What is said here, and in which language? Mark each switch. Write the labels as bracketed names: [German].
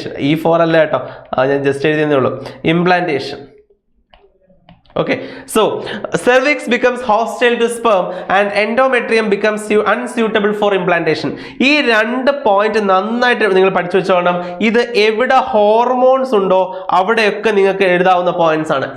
[Malayalam] ഈ 4 അല്ല കേട്ടോ, ഞാൻ ജസ്റ്റ് എഴുതിയതേ ഉള്ളൂ. [English] implantation. Okay, so cervix becomes hostile to sperm and endometrium becomes unsuitable for implantation. [Malayalam] ഈ 2 പോയിന്റ് നന്നായിട്ട് നിങ്ങൾ പഠിച്ചു വെച്ചോണം. ഇത് എവിടെ ഹോർമോൺസ് ഉണ്ടോ അവിടെയൊക്കെ നിങ്ങൾക്ക് എഴുതാവുന്ന പോയിന്റ്സ് ആണ്.